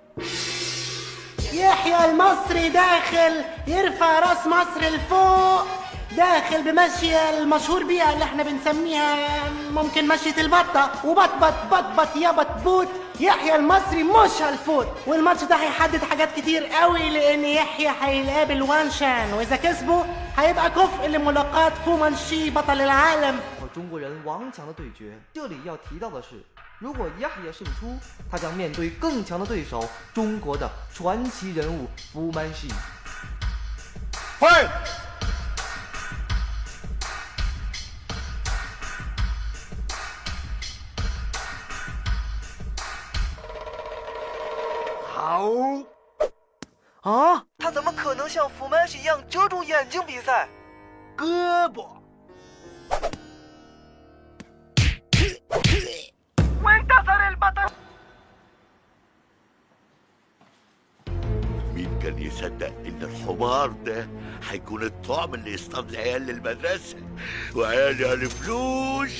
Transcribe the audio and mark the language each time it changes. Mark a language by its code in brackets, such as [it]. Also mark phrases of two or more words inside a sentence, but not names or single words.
[ar] يحيى المصري داخل يرفع راس مصر لفوق، داخل بمشية المشهور بيها اللي احنا بنسميها ممكن مشية البطة، وبطبط بطبط يا بطبوط. يحيى المصري مش هالفوت، والماتش ده هيحدد حاجات كتير قوي، لان يحيى هيقابل وان شان، واذا كسبه هيبقى كفء لملاقاة فو مانشي بطل العالم. [zh] 中国人王强的对决，这里要提到的是，如果亚也胜出，他将面对更强的对手——中国的传奇人物福曼西。 Fight! 好。啊！他怎么可能像福曼西一样遮住眼睛比赛？胳膊。 [ar] وانتصر البطل. مين كان يصدق ان الحمار ده هيكون الطعم اللي يصطاد العيال للمدرسه وعيالي الفلوس؟